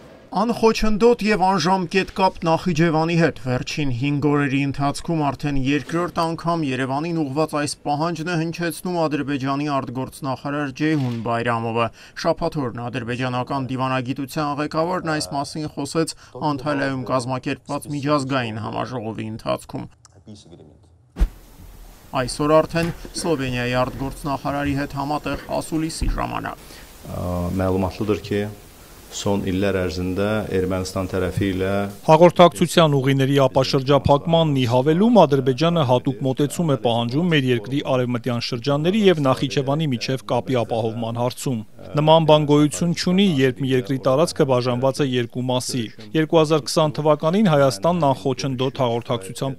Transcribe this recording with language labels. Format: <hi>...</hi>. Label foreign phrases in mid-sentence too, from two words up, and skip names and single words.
<hy>Անխոչնդոտ եւ անժամկետ կապ Նախիջևանի հետ վերջին 5 օրերի ընթացքում արդեն երկրորդ անգամ Երևանին ուղղված այս պահանջն է հնչեցնում Ադրբեջանի արտգործնախարար Ceyhun Bayramova։ Շաբաթ օրն ադրբեջանական դիվանագիտության ղեկավարն այս մասին խոսեց Անտալիայում կազմակերպված միջազգային համաժողովի ընթացքում։ Այսօր արդեն Սլովենիայի արտգործնախարարի հետ համատեղ ասուլիսի ժամանակ։</hy> <az>Məlumatlıdır ki, son illər ərzində Ermənistan tərəfi ilə</az> <hy>հաղորդակցության ուղիների ապաշրջափակմանն ի հավելում Ադրբեջանը հատուկ մոտեցում է պահանջում մեր երկրի արևմտյան շրջանների եւ Նախիջևանի միջև կապի ապահովման հարցում։ Նման բան գոյություն չունի, երբ մի երկրի տարածքը բաժանված է երկու մասի։ 2020 թվականին Հայաստանն անխոչնդոտ հաղորդակցության</hy>